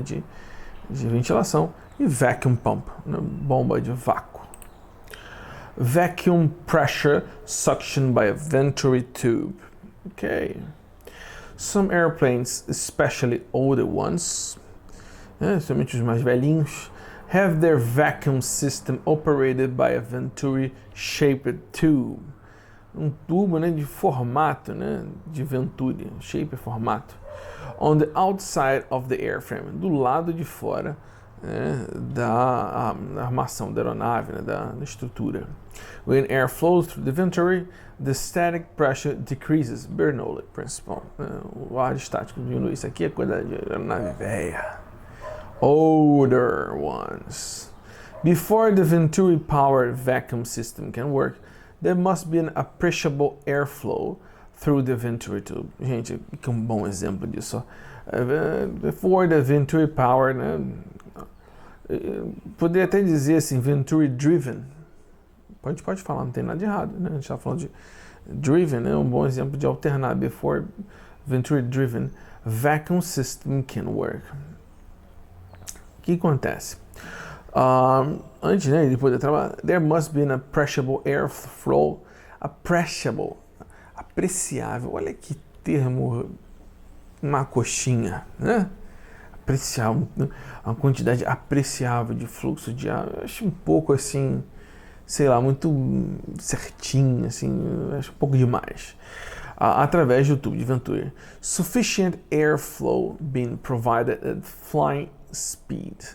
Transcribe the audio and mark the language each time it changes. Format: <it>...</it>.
<pt>de ventilação, e</pt> <en>vacuum pump,</en> <pt>né? Bomba de vácuo.</pt> <en>Vacuum pressure suction by a venturi tube. Okay. Some airplanes, especially older ones,</en> <pt>somente os mais velhinhos,</pt> <en>have their vacuum system operated by a venturi-shaped tube.</en> <pt>Um tubo, né, de formato, né, de venturi, shape é formato,</pt> <en>on the outside of the airframe,</en> <pt>do lado de fora, né, da armação da aeronave, né, da estrutura.</pt> <en>When air flows through the venturi, the static pressure decreases. Bernoulli principle.</en> <pt>O ar estático diminui. Isso aqui é coisa de aeronave velha.</pt> <en>Older ones. Before the venturi-powered vacuum system can work, there must be an appreciable airflow through the venturi tube.</en> <pt>Gente, que um bom exemplo disso.</pt> <en>Before the venturi-powered,</en> <pt>né? Poderia até dizer assim, venturi-driven. Pode falar, não tem nada de errado, né? A gente está falando de driven, né? Um bom exemplo de alternar.</pt> <en>Before venturi-driven vacuum system can work.</en> <pt>O que acontece? Antes, né, de poder trabalhar,</pt> <en>there must be an appreciable airflow.</en> <pt>Apreciable, apreciável. Olha que termo, uma coxinha, né? Apreciável, uma quantidade apreciável de fluxo de ar. Eu acho um pouco assim, sei lá, muito certinho, assim, acho um pouco demais. Através do tubo de venturi.</pt> <en>Sufficient airflow being provided at flying speed.</en>